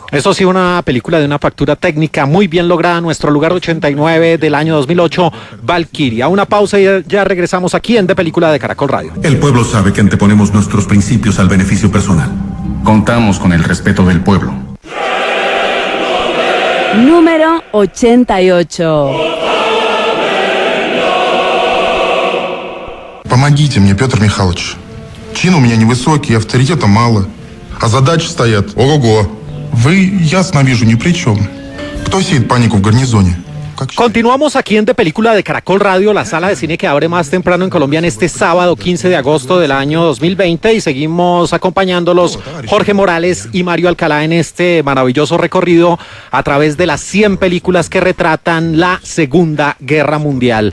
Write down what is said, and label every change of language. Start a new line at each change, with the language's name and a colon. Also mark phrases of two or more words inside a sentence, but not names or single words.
Spanish: Eso sí, una película de una factura técnica muy bien lograda, nuestro lugar 89 del año 2008, Valkyria. Una pausa y ya regresamos aquí en De Película de Caracol Radio. El pueblo sabe que anteponemos nuestros principios al beneficio personal. Contamos con el respeto del pueblo. Número 88.
Russian: Помогите мне, Петр Михайлович. Чин у меня невысокий, авторитета мало. А задачи стоят ого-го. Вы, ясно вижу, ни при чем. Кто сеет панику в гарнизоне?
Spanish: Continuamos aquí en De Película de Caracol Radio, la sala de cine que abre más temprano en Colombia en este sábado 15 de agosto del año 2020, y seguimos acompañándolos Jorge Morales y Mario Alcalá en este maravilloso recorrido a través de las 100 películas que retratan la Segunda Guerra Mundial.